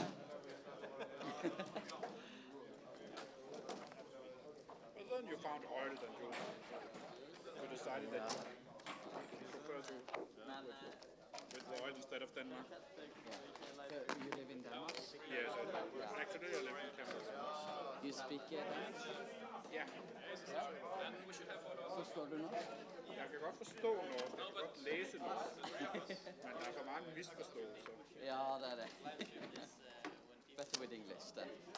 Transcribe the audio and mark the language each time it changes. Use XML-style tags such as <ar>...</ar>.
<en>But then you found oil and you decided that you prefer to with the oil instead of Denmark. So you live in Denmark? Yes, I do. Actually, I live in Denmark. You speak Danish?</en> <da>Ja. Forstår du norsk? Jeg kan godt forstå norsk, jeg kan godt læse norsk, men der er for mange misforståelser. Ja, det er det.</da> <en>Better with English then.</en>